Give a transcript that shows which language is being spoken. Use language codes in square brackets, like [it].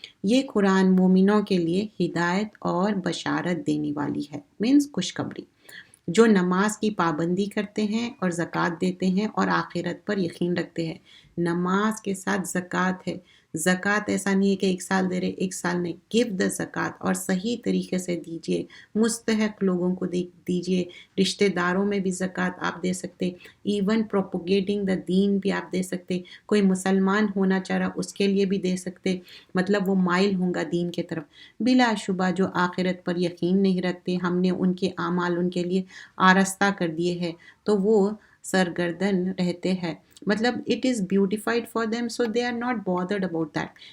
[ur] یہ قرآن مومنوں کے لیے ہدایت اور بشارت دینے والی ہے، مینس خوشخبری، جو نماز کی پابندی کرتے ہیں اور زکوٰۃ دیتے ہیں اور آخرت پر یقین رکھتے ہیں. نماز کے ساتھ زکوٰۃ ہے. زکوٰۃ ایسا نہیں ہے کہ ایک سال دے رہے ایک سال نہیں، [en] give the zakat, [ur] اور صحیح طریقے سے دیجیے، مستحق لوگوں کو دیجیے. رشتہ داروں میں بھی زکوٰۃ آپ دے سکتے، ایون پروپوگیٹنگ دا دین بھی آپ دے سکتے. کوئی مسلمان ہونا چاہ رہا اس کے لیے بھی دے سکتے، مطلب وہ مائل ہوں گا دین کے طرف. بلا شبہ جو آخرت پر یقین نہیں رکھتے، ہم نے ان کے اعمال ان کے لیے آرستہ کر دیے ہیں، تو وہ سرگردن رہتے ہیں، مطلب [en] It is beautified for them so they are not bothered about that.